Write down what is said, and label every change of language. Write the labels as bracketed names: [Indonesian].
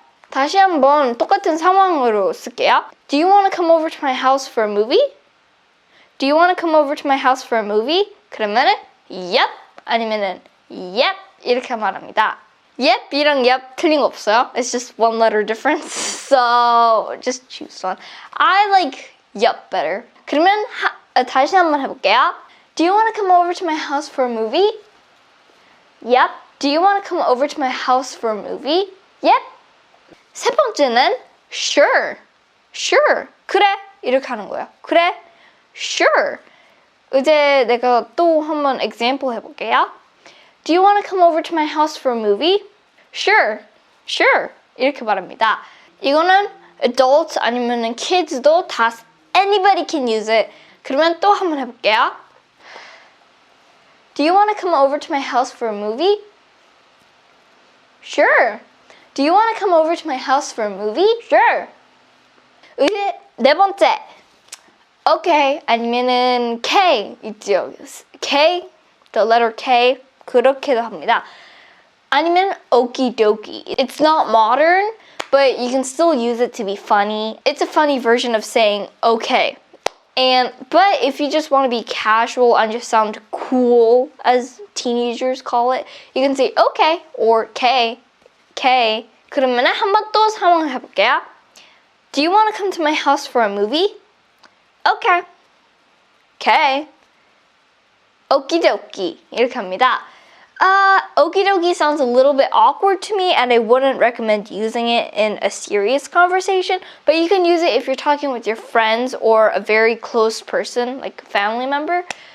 [Korean] 다시 한번 똑같은 상황으로 쓸게요. [English] Do you want to come over to my house for a movie? Do you want to come over to my house for a movie? [Korean] 그러면은 yep 아니면은 yep 이렇게 말합니다. Yep이랑 yep 틀린 거 없어요. [English] It's just one letter difference. So just choose one. I like yep better. [Korean] 그러면 다시 한번 해볼게요. [English] Do you want to come over to my house for a movie? Yep. Do you want to come over to my house for a movie? [Korean] Yep. 세 번째는 sure. 그래. 이렇게 하는 거예요. 그래. Sure. 이제 내가 또 한번 example 해볼게요. [English] Do you want to come over to my house for a movie? [Korean] Sure. 이렇게 말합니다. 이거는 [English] adults [Korean] 아니면은 [English] kids도 다 anybody can use it. [Korean] 그러면 또 한번 해볼게요. [English] Do you want to come over to my house for a movie? Sure. Do you want to come over to my house for a movie? [Korean] Sure. 이제 네 번째. Okay 아니면은 K 있죠. K, the letter K 그렇게도 합니다. 아니면 [English] okie dokie. It's not modern, but you can still use it to be funny. It's a funny version of saying okay. But if you just want to be casual and just sound cool, as teenagers call it, you can say okay or K. [Korean] 그러면 한 번 또 상황을 해볼게요. [English] Do you want to come to my house for a movie? Okay. [Korean] Okie dokie. 이렇게 합니다. [English] Okie dokie sounds a little bit awkward to me and I wouldn't recommend using it in a serious conversation, but you can use it if you're talking with your friends or a very close person, like a family member.